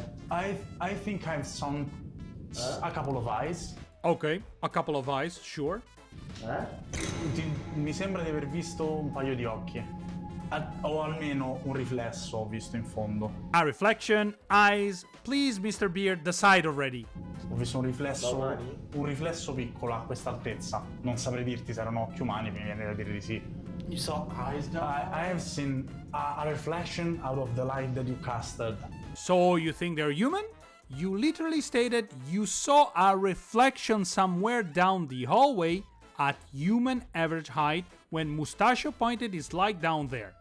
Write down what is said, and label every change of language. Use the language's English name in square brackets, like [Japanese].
[English] I think I've seen a couple of eyes. Okay, a couple of eyes, sure. [Italian] Mi sembra di aver visto un paio di occhi. O almeno un riflesso ho visto in fondo. A reflection, eyes. Please, Mr. Beard, decide already. Ho visto un riflesso piccolo a questa altezza. Non saprei dirti se erano occhi umani, mi viene da dire di sì. [English] You saw eyes down I have seen a reflection out of the light that you casted. So you think they're human? You literally stated you saw a reflection somewhere down the hallway at human average height when Mustachio pointed his light down there.